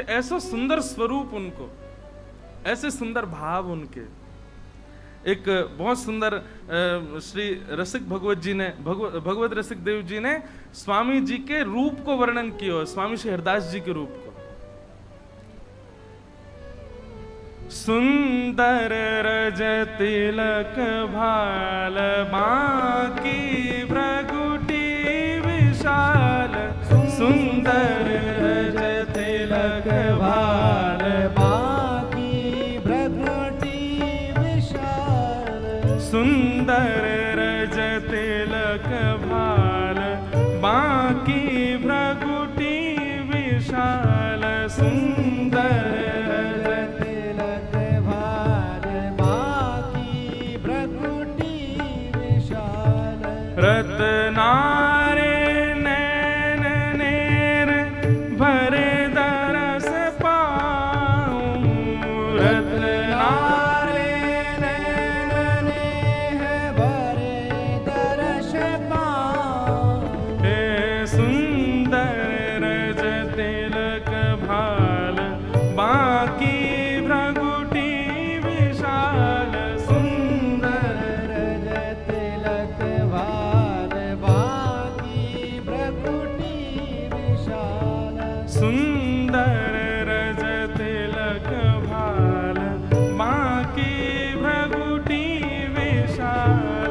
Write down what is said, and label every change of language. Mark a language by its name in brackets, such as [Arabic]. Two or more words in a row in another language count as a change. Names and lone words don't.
[Hindi] ऐसा सुंदर स्वरूप उनको, ऐसे सुंदर भाव उनके। एक बहुत सुंदर श्री रसिक भगवत जी ने, भगवत रसिक देव जी ने स्वामी जी के रूप को वर्णन किया, स्वामी श्री हरदास जी के रूप को। [Braj] सुंदर रज तिलक भाल, बांकी भ्रगुटी विशाल। सुंदर रज तिलक भाल, बांकी भ्रगुटी विशाल। सुंदर रज तिलक भाल, बांकी भ्रगुटी विशाल। सुंदर रत्नारे नैन नेर भरे दरस पाऊं। रत्नारे नैन नेह भरे दरस पाऊं। हे सुंदर रज तिलक भाल, बांकी भ्रगुटी विशाल। सुंदर रज तिलक भाल, सुंदर रज तिलक भाल, बांकी भ्रगुटी विशाल।